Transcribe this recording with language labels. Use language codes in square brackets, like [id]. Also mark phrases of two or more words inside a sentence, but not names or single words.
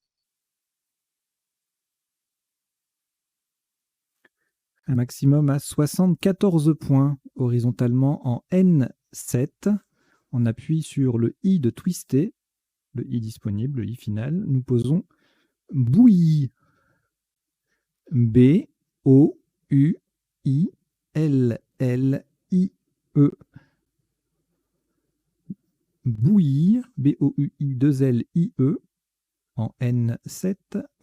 [fr] Un maximum à 74 points, horizontalement en N7. On appuie sur le I de twister, le I disponible, le I final. Nous posons bouillie. B-O-U-I-L-L-I-E. Bouillir, B-O-U-I-2-L-I-E, en N7.